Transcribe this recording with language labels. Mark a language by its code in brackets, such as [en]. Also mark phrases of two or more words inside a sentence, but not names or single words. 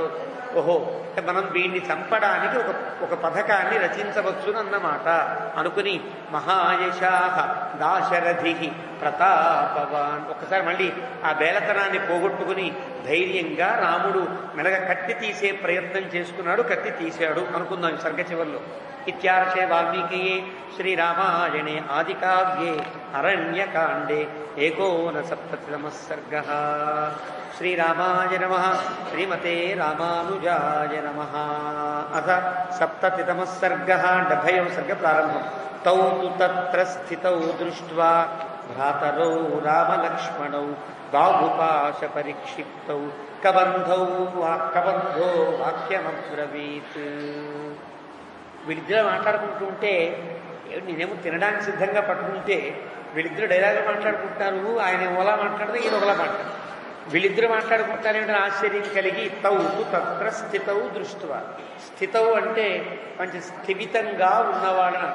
[te] ఓహో మనం వీడిని చంపడానికి ఒక పథకాన్ని రచించవచ్చునన్నమాట అనుకుని [sa] మహాయశాహ దాశరథి ప్రతాపవాన్ [te] ఒక్కసారి మళ్ళీ ఆ బేలతనాన్ని పోగొట్టుకుని ధైర్యంగా రాముడు మెలగ కత్తి తీసే ప్రయత్నం చేసుకున్నాడు. కత్తి తీశాడు అనుకుందాం సర్గ చివర్లో. [sa] ఇత్యార్షే వాల్మీకియే శ్రీరామాయణే ఆదికావ్యే అరణ్యకాండే 19 सर्गः. श्रीरामाय नमः. श्रीमते रामानुजाय नमः. अथ 70 सर्गः. 70 सर्ग प्रारंभम्. तौ तु तत्र स्थितौ दृष्ट्वा भ्रातरौ रामलक्ष्मणौ बाहुपाशपरिक्षिप्तौ कबन्धो वाक्यमब्रवीत्. [te] వీళ్ళిద్దరు మాట్లాడుకుంటూ ఉంటే నేనేమో తినడానికి సిద్ధంగా పట్టుకుంటే వీళ్ళిద్దరు డైలాగులు మాట్లాడుకుంటున్నారు. ఆయన ఓలా మాట్లాడితే ఈయన ఒకలా మాట్లాడు. వీళ్ళిద్దరు మాట్లాడుకుంటారేమిటో ఆశ్చర్యం కలిగి [sa] తౌ తత్ర స్థితౌ దృష్ట్వా. [te] స్థితౌ అంటే మంచి స్థిమితంగా ఉన్నవాళ్ళని.